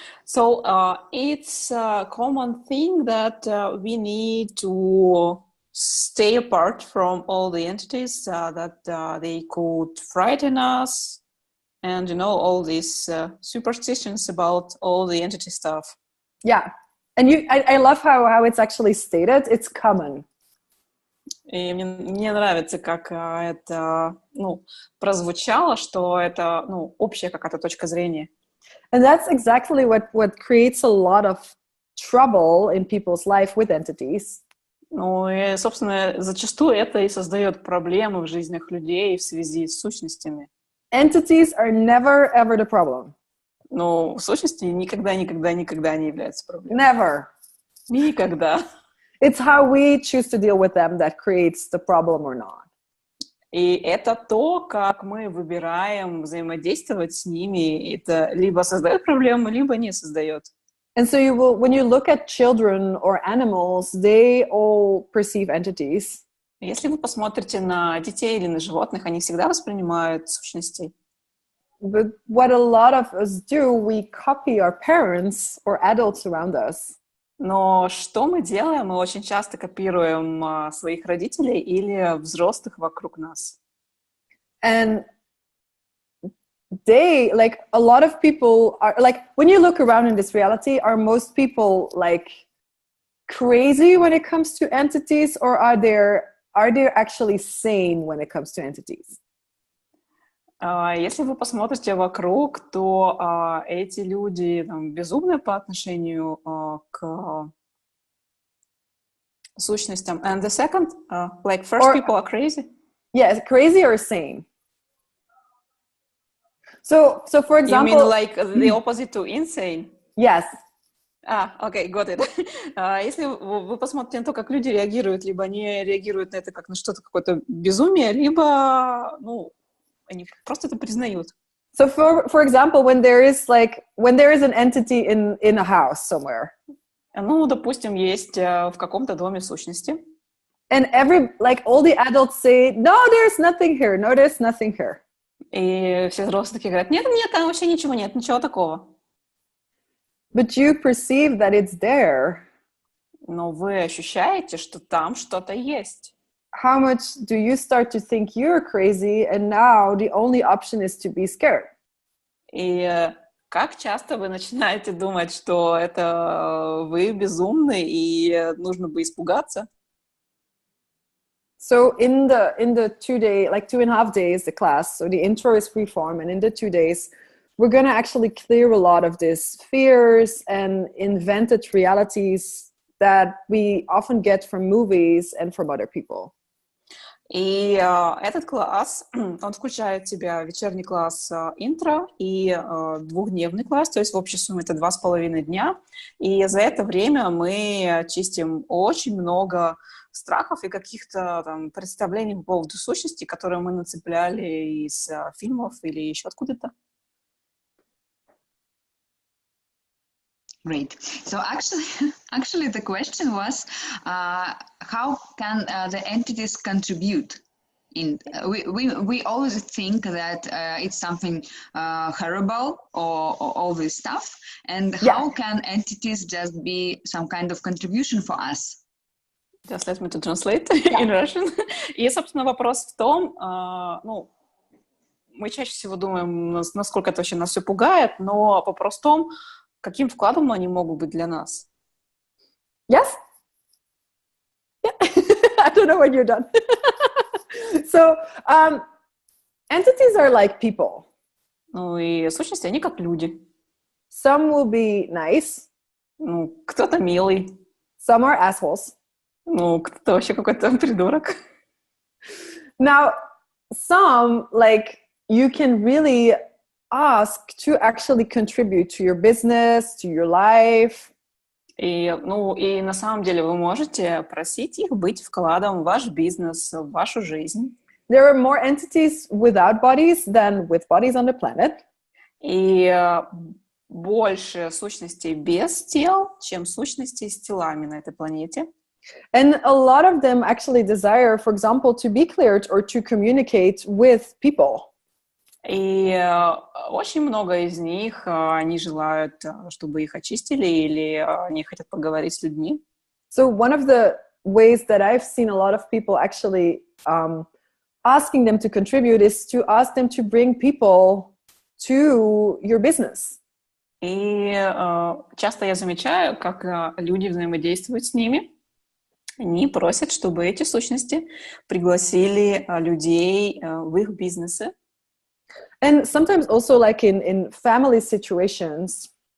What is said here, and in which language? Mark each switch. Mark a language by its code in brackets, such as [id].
[en] So it's a common thing that we need to stay apart from all the entities that they could frighten us, and all these superstitions about all the entity stuff. Yeah, and I love how it's actually stated. It's common. [ru] И мне нравится, как это прозвучало, что это общая какая-то точка зрения. [en] And that's exactly what creates a lot of trouble in people's life with entities. [ru] Ну и, собственно, зачастую это и создает проблемы в жизнях людей в связи с сущностями. [en] Entities are never ever the problem. [ru] Но сущности никогда не являются проблемой. [en] Never. [ru] Никогда. [en] It's how we choose to deal with them that creates the problem or not. [ru] И это то, как мы выбираем взаимодействовать с ними. Это либо создает проблемы, либо не создает. [en] And so when you look at children or animals, they all perceive entities. [ru] Если вы посмотрите на детей или на животных, они всегда воспринимают сущностей. [en] But what a lot of us do, we copy our parents or adults around us. [ru] Но что мы делаем? Мы очень часто копируем своих родителей или взрослых вокруг нас. [en] And they, like, a lot of people are, like, when you look around in this reality, are most people, like, crazy when it comes to entities, or are they actually sane when it comes to entities? [ru] Если вы посмотрите вокруг, то эти люди безумны по отношению к сущностям. [en] And the second, like first people are crazy? Yes, crazy or sane. So for example... You mean like the opposite to insane? Yes. Okay, got it. [ru] Если вы посмотрите на то, как люди реагируют, либо они реагируют на это как на что-то, какое-то безумие, либо, они просто это признают. [en] So for example, when there is an entity in a house somewhere. [ru] Допустим, есть в каком-то доме сущности. [en] And all the adults say, no, there's nothing here. No, there's nothing here. [ru] И все взрослые такие говорят, нет, там вообще ничего нет, ничего такого. [en] But you perceive that it's there. [ru] Но вы ощущаете, что там что-то есть. [en] How much do you start to think you're crazy, and now the only option is to be scared? [ru] И как часто вы начинаете думать, что это вы безумны и нужно бы испугаться? [en] So in the 2.5 days, the class, so the intro is free form, and in the 2 days, we're going to actually clear a lot of these fears and invented realities that we often get from movies and from other people. [ru] И этот класс, он включает в себя вечерний класс интро и двухдневный класс, то есть в общей сумме это 2,5 дня. И за это время мы чистим очень много страхов и каких-то там представлений по поводу сущности, которые мы нацепляли из фильмов или еще откуда-то. [en] Great. So actually, the question was, how can the entities contribute? We always think that it's something horrible or all this stuff, and how can entities just be some kind of contribution for us? Just let me to translate in Russian. [ru] И, собственно, вопрос в том, мы чаще всего думаем, насколько это вообще нас все пугает, но вопрос в том, каким вкладом они могут быть для нас? [en] Yes? Yeah. I don't know when you're done. So, entities are like people. [ru] Ну и сущности, они как люди. [en] Some will be nice. [ru] Ну, кто-то милый. [en] Some are assholes. [ru] Ну, кто-то вообще какой-то придурок. [en] Now, some, like, you can really ask to actually contribute to your business, to your life. [ru] И на самом деле вы можете просить их быть вкладом в ваш бизнес, в вашу жизнь. [en] There are more entities without bodies than with bodies on the planet. [ru] И больше сущностей без тел, чем сущностей с телами на этой планете. [en] And a lot of them actually desire, for example, to be cleared or to communicate with people. [ru] И очень много из них, они желают, чтобы их очистили, или они хотят поговорить с людьми. [en] So one of the ways that I've seen a lot of people actually asking them to contribute is to ask them to bring people to your business. [ru] И часто я замечаю, как люди взаимодействуют с ними. Они просят, чтобы эти сущности пригласили людей в их бизнесы. [en] And sometimes also like in family situations.